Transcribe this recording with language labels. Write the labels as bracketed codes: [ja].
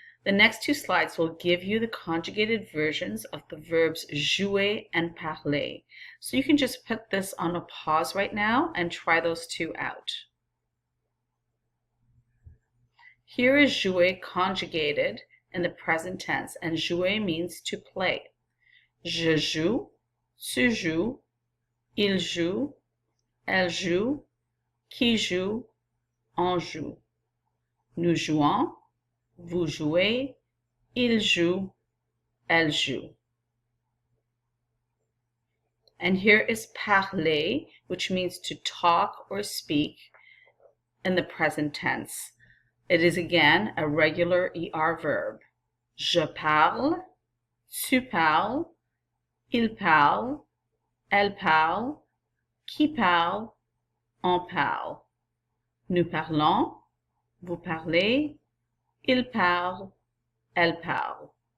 [en] The next two slides will give you the conjugated versions of the verbs jouer and parler. So you can just put this on a pause right now and try those two out. Here is jouer conjugated in the present tense, and jouer means to play. [fr] Je joue, tu joues, il joue, elle joue, qui joue, on joue. Nous jouons, vous jouez, il joue, elle joue. [en] And here is parler, which means to talk or speak in the present tense. It is again a regular ER verb. [fr] Je parle, tu parles, il parle, elle parle, qui parle, on parle. Nous parlons, vous parlez, il parle, elle parle.